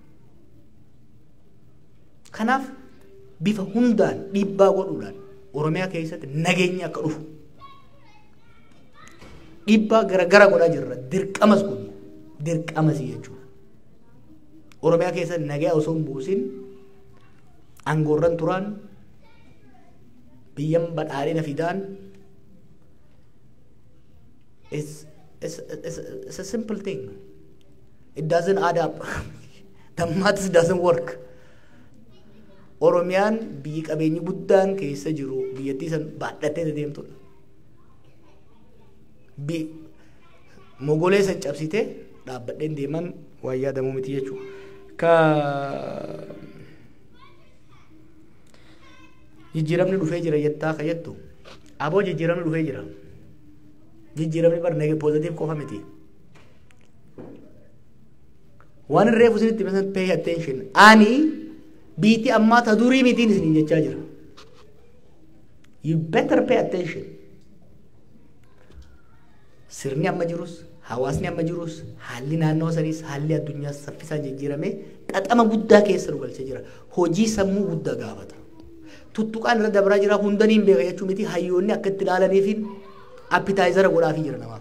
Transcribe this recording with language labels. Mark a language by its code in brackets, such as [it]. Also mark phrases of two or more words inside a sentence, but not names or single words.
[om] kanaaf bifa hundaan dhiibbaa godhuudhaan Oromiyaa keessatti nageenyi akka dhufu dhiibbaa gara godhaa jirra dirqamas godhu dirqamas jechuudha Oromiyaa keessatti nagaa osoo hin buusin aangoorran turaan biyyan badhaadhina fidaan [en] it's a simple thing. It doesn't add up. The maths doesn't work. [om] Oromiyaan biyyi qabeenyi guddaan keessa jiru biyyattii san baadhattee deemtudha. Mogolee san cabsitee dhaabbadheen deeman waa yaadamuu miti jechuudha. Ka jijjiiramni dhufee jira jettaa ka jettu aboo jijjiiramni dhufee jira. Jijjiiramni barnee positive qofa miti. Waan reefu isinitti misan [en] pay attention. [om] Ani biitti ammaa ta durii mitiin isinin jechaa jira. [en] You better pay attention. [om] Sirni amma jirus hawaasni amma jirus haalli naannoo saniis haalli addunyaa saffisaan jijjiirame xaxama guddaa keessa nu galchee jira. Hojii sammuu guddaa gaafata. Tuttuqaan irra dabraa jira hundanii hin beeka jechuu miti hayyoonni akka itti ilaalaniifin appitaayizara godhaafii jira namaaf.